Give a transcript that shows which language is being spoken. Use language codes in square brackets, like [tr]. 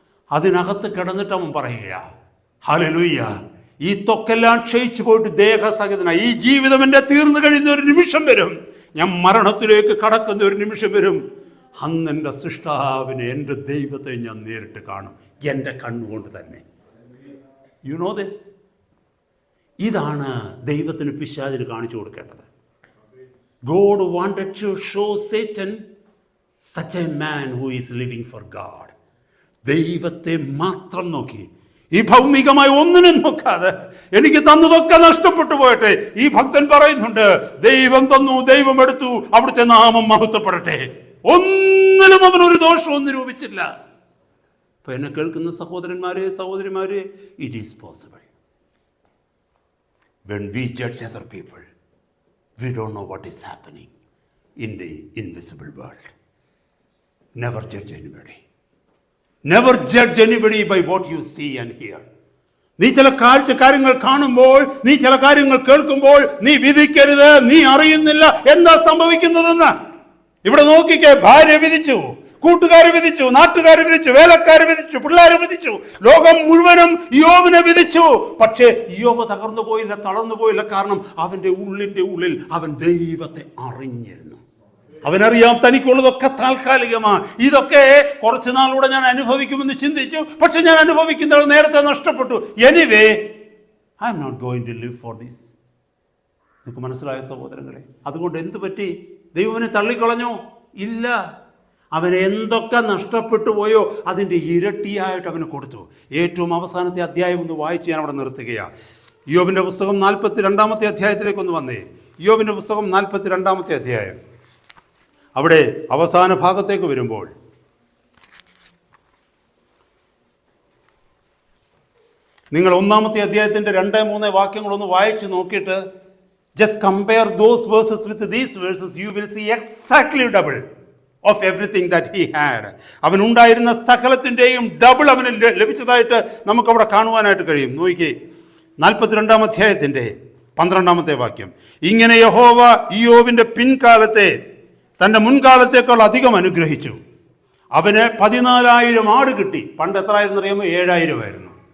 [ml] അതിനകത്ത് കിടന്നിട്ട് അവൻ പറയുക, ഹല്ലേലൂയ, ഈ ത്വക്കെല്ലാം ക്ഷയിച്ചു പോയിട്ട് ദേഹസഹിതനായി ഈ ജീവിതം എൻ്റെ തീർന്നു കഴിയുന്ന ഒരു നിമിഷം വരും, ഞാൻ മരണത്തിലേക്ക് കടക്കുന്ന ഒരു നിമിഷം വരും. അന്ന് എൻ്റെ സൃഷ്ടാവിനെ, എൻ്റെ ദൈവത്തെ ഞാൻ നേരിട്ട് കാണും, എൻ്റെ കണ്ണുകൊണ്ട് തന്നെ. [en] You know this? [ml] ഇതാണ് ദൈവത്തിന് പിശാചിന് കാണിച്ചു കൊടുക്കേണ്ടത്. [en] God wanted to show Satan such a man who is living for God. [ml] ദൈവത്തെ മാത്രം നോക്കി, ഈ ഭൗമികമായ ഒന്നിനും നോക്കാതെ, എനിക്ക് തന്നതൊക്കെ നഷ്ടപ്പെട്ടു പോയട്ടെ. ഈ ഭക്തൻ പറയുന്നുണ്ട്, ദൈവം തന്നു, ദൈവം എടുത്തു, അവിടുത്തെ നാമം മഹത്വപ്പെടട്ടെ. ഒന്നിലും അവനൊരു ദോഷവും നിരൂപിച്ചില്ല. അപ്പൊ എന്നെ കേൾക്കുന്ന സഹോദരന്മാരെ, സഹോദരിമാരെ, [en] It is possible. When we judge other people, we don't know what is happening in the invisible world. Never judge anybody. Never judge anybody by what you see and hear. [ml] നീ ചില കാര്യങ്ങൾ കാണുമ്പോൾ, നീ ചില കാര്യങ്ങൾ കേൾക്കുമ്പോൾ നീ വിധിക്കരുത്. നീ അറിയുന്നില്ല എന്താ സംഭവിക്കുന്നതെന്ന്. ഇവിടെ നോക്കിക്കേ, ഭാര്യ വിധിച്ചു, കൂട്ടുകാരെ വിധിച്ചു, നാട്ടുകാരെ വിധിച്ചു, വേലക്കാരെ വിധിച്ചു, പിള്ളേരെ വിധിച്ചു, ലോകം മുഴുവനും യോബിനെ വിധിച്ചു. പക്ഷേ യോബ് തകർന്നു പോയില്ല, തളർന്നു പോയില്ല. കാരണം അവന്റെ ഉള്ളിന്റെ ഉള്ളിൽ അവൻ ദൈവത്തെ അറിഞ്ഞിരുന്നു. അവനറിയാം തനിക്കുള്ളതൊക്കെ താൽക്കാലികമാണ്, ഇതൊക്കെ കുറച്ചു നാളൂടെ ഞാൻ അനുഭവിക്കുമെന്ന് ചിന്തിച്ചു. പക്ഷെ ഞാൻ അനുഭവിക്കുന്നത് നേരത്തെ നഷ്ടപ്പെട്ടു. [en] Anyway, I am not going to live for this. [ml] നിങ്ങൾക്ക് മനസ്സിലായ സഹോദരങ്ങളെ? അതുകൊണ്ട് എന്ത് പറ്റി? ദൈവനെ തള്ളിക്കളഞ്ഞോ? ഇല്ല. അവന് എന്തൊക്കെ നഷ്ടപ്പെട്ടു പോയോ അതിൻ്റെ ഇരട്ടിയായിട്ട് അവന് കൊടുത്തു. ഏറ്റവും അവസാനത്തെ അധ്യായം ഒന്ന് വായിച്ച് ഞാൻ അവിടെ നിർത്തുകയാണ്. യോബിൻ്റെ പുസ്തകം 42-ാമത്തെ അധ്യായത്തിലേക്കൊന്ന് വന്നേ. യോബിൻ്റെ പുസ്തകം 42-ാമത്തെ അധ്യായം. അവിടെ അവസാന ഭാഗത്തേക്ക് വരുമ്പോൾ നിങ്ങൾ 1-ാമത്തെ അധ്യായത്തിൻ്റെ 2-3 വാക്യങ്ങളൊന്ന് വായിച്ച് നോക്കിയിട്ട് [en] just compare those verses with these verses, you will see exactly double of everything that he had. [ml] അവനുണ്ടായിരുന്ന സകലത്തിൻ്റെയും ഡബിൾ അവന് ലഭിച്ചതായിട്ട് നമുക്കവിടെ കാണുവാനായിട്ട് കഴിയും. നോക്കിക്കേ, 42-ാം അധ്യായത്തിൻ്റെ 12-ാമത്തെ വാക്യം. ഇങ്ങനെ യഹോവ ഇയ്യോബിൻ്റെ പിൻകാലത്തെ തൻ്റെ മുൻകാലത്തേക്കാൾ അധികം അനുഗ്രഹിച്ചു. അവന് 14,000 ആട് കിട്ടി. പണ്ട് എത്ര ആയിരുന്നു അറിയാമോ? 7,000 ആയിരുന്നു.